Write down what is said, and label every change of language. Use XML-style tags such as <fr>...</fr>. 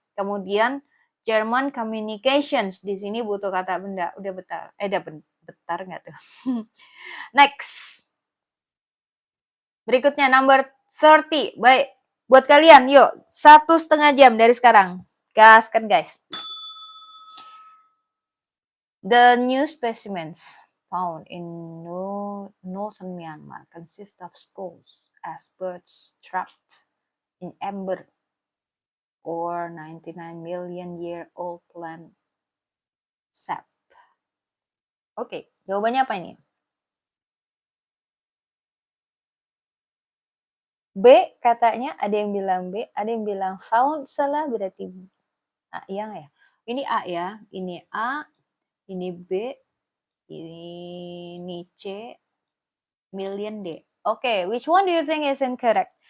<id>Kemudian German communications di sini butuh kata benda. Udah betar. Betar nggak tuh? Next. Berikutnya number 30. Baik, buat kalian yuk 1,5 jam dari sekarang. Gaskan guys.</id> <en>The new specimens found in northern Myanmar consist of skulls as birds trapped in amber or 99 million year old plant sap.</en> <id>Oke, jawabannya apa ini? B katanya, ada yang bilang B, ada yang bilang found, salah berarti A ya. Ini A ya, ini A, ini B, ini C, million D.</id> <en>Oke, which one do you think is incorrect?</en>